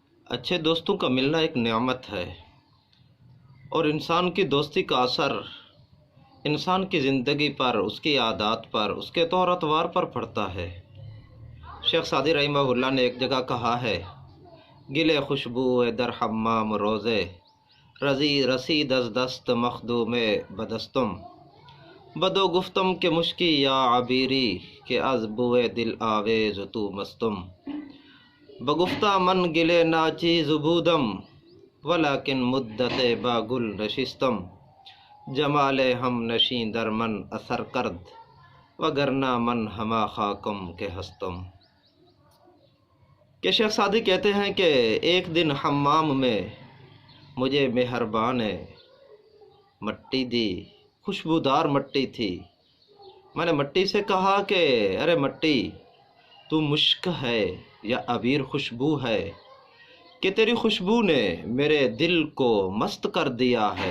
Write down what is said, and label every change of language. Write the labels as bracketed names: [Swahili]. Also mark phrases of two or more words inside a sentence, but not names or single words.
[Urdu] اچھے دوستوں کا ملنا ایک نعمت ہے، اور انسان کی دوستی کا اثر انسان کی زندگی پر، اس کی عادات پر، اس کے طور اطوار پر پڑتا ہے۔ شیخ سعدی رحمہ اللہ نے ایک جگہ کہا ہے، [Persian] گلے خوشبو در حمام روزے، رسید از دست مخدوم بدستم، بدو گفتم کے مشکی یا عبیری، کہ از بوئے دل آویز تو مستم، بگفتہ من گلے ناچیز بودم، ولیکن مدت با گل نشستم، جمال ہم نشیں در من اثر کرد، وگرنہ من ہما خاکم کے ہستم۔ [Urdu] کہ شیخ سعدی کہتے ہیں کہ ایک دن حمام میں مجھے مہربان مٹی دی، خوشبودار مٹی تھی۔ میں نے مٹی سے کہا کہ ارے مٹی، تو مشک ہے یا عبیر خوشبو ہے کہ تیری خوشبو نے میرے دل کو مست کر دیا ہے۔